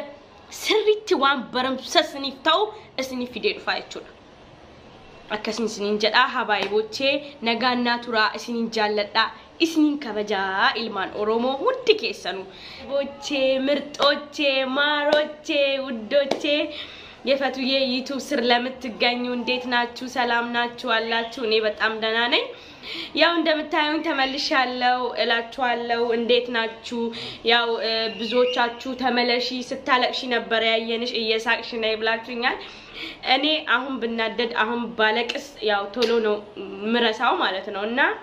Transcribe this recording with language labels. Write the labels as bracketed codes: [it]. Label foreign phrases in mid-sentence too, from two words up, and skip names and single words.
[om] sirriitti waan baramsa isiniif ta'u isiniif fidee dhufa jechuudha akkasin isiniin jedha habaayibochee nagaannaa turaa isiniin jaalladha isiniin kabajaa ilmaan oromoo hundi keessanu bochee mirxochee maarochee uddochee [am] የፈቱዬ ዩቲዩብ ስር ለምትገኙ እንዴት ናችሁ ሰላም ናችሁ አላችሁ እኔ በጣም ደህና ነኝ ያው እንደምታዩኝ ተመልሻለሁ እላችኋለሁ እንዴት ናችሁ ያው ብዙዎቻችሁ ተመለሺ ስታለቅሺ ነበር ያየንሽ እየሳቅሽ ነይ ብላችሁኛል እኔ አሁን ብናደድ አሁን ባለቅስ ያው ቶሎ ነው ምረሳው ማለት ነውና